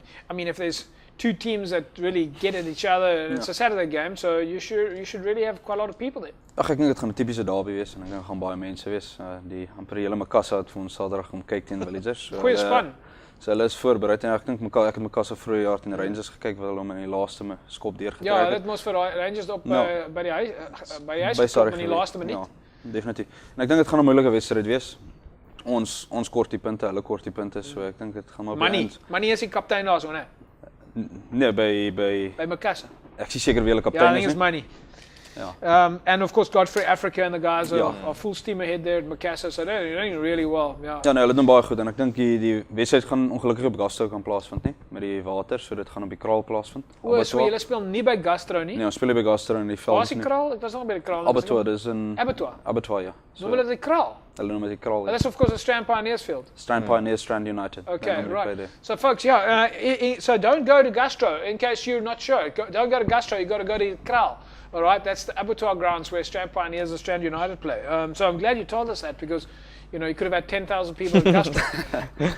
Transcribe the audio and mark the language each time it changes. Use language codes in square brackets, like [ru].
[en] I mean, if there's 2 teams that really get at each other, and it's a Saturday game, so you should really have quite a lot of people there. [af] Ag ek dink dit gaan 'n tipiese derby wees en ek dink gaan baie mense wees. Die amper hele Macassar het vir ons Saterdag kom kyk teen Villagers. So, goeie span. So hulle is voorberei en ek dink ek het Macassar vroeër jaar teen Rangers gekyk waar hulle hom in die laaste skop deurgetrek het. Ja, dit moes vir Rangers op by die huis gestop in die laaste minuut. Ja, definitief. En ek dink dit gaan 'n moeilike wedstryd wees. Ons kort die punte, hulle kort die punte, so ek dink dit gaan maar Manie is die kaptein daar so, né? Nee, by Macassar. Ek is seker wie hulle kaptein is. Ja, ek dink is Manie. [en] And of course, Godfrey Africa and the guys [af] Ja. [en] are full steam ahead there at Macassar. So they're doing really well. Yeah. [af] Ja, nee, hulle doen baie goed en ek dink die wedstryd gaan ongelukkig op Gastro kan plaasvind nie met die water, so dit gaan op die kraal plaasvind. So julle speel nie by Gastro nie? Nee, ons speel by Gastro in die veld. Waar is die kraal? Ek was nog by die kraal. Abattoir, dis in Abattoir. Abattoir, ja. Noem hulle die kraal? Hulle noem dit die kraal. [en] That's of course a Strand Pioneers field. Strand Pioneers, Strand United. Okay, right. So folks, so don't go to Gastro in case you're not sure. Don't go to Gastro, you got to go to Kraal. All right, that's the Abattoir grounds where Strand Pioneers and Strand United play. So I'm glad you told us that because you could have had 10,000 people at Gastro.